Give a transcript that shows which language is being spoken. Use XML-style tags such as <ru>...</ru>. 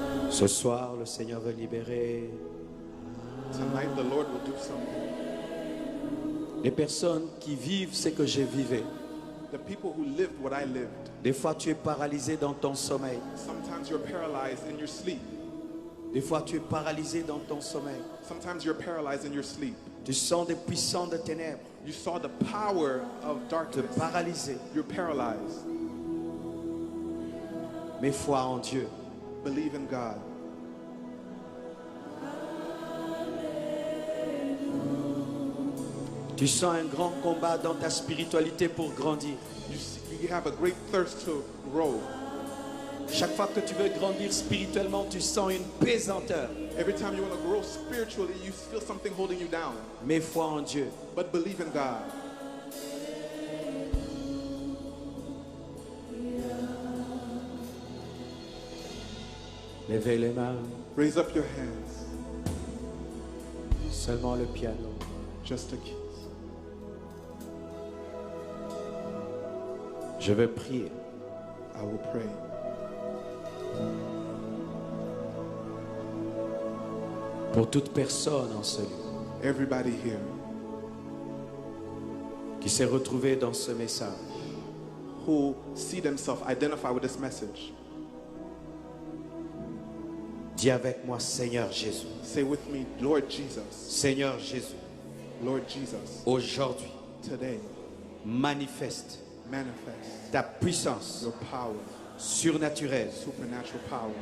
<fr>Ce soir, le Seigneur veut libérer</fr> <en>Tonight, the Lord will do something.</en> <fr>les personnes qui vivent ce que je vivais.</fr> <en>The people who lived what I lived.</en> <fr>Des fois, tu es paralysé dans ton sommeil.</fr> <en>Sometimes you're paralyzed in your sleep.</en> <fr>Des fois, tu es paralysé dans ton sommeil.</fr> <en>Sometimes you're paralyzed in your sleep.</en> <fr>Tu sens des puissants de ténèbres</fr> <en>You saw the power of</en> <fr>te</fr> <en>darkness.</en> <fr>paralyser.</fr> <en>You're paralyzed.</en> <fr>Mais foi en Dieu.</fr> <en>Believe in God.</en> <fr>Tu sens un grand combat dans ta spiritualité pour grandir.</fr> <en>You have a great thirst to grow.</en> <fr>Chaque fois que tu veux grandir spirituellement, tu sens une pesanteur.</fr> <en>Every time you want to grow spiritually, you feel something holding you down.</en> <fr>Mais foi en Dieu.</fr> <en>But believe in God.</en> <fr>Levez les mains.</fr> <en>Raise up your hands.</en> <fr>Seulement le piano.</fr> <en>Just the keys.</en> <fr>Je vais prier.</fr> <en>I will pray.</en> <fr>Pour toute personne en ce lieu</fr> <en>Everybody here</en> <fr>qui s'est retrouvée dans ce message.</fr> <en>who see themselves identify with this message,</en> <fr>Dis avec moi, Seigneur Jésus.</fr> <en>say with me, Lord Jesus,</en> <fr>Seigneur Jésus,</fr> <en>Lord Jesus,</en> <fr>aujourd'hui,</fr> <en>today,</en> <fr>manifeste</fr> <en>manifest</en> <fr>ta puissance</fr> <en>your power,</en> <fr>surnaturelle</fr> <en>supernatural power</en>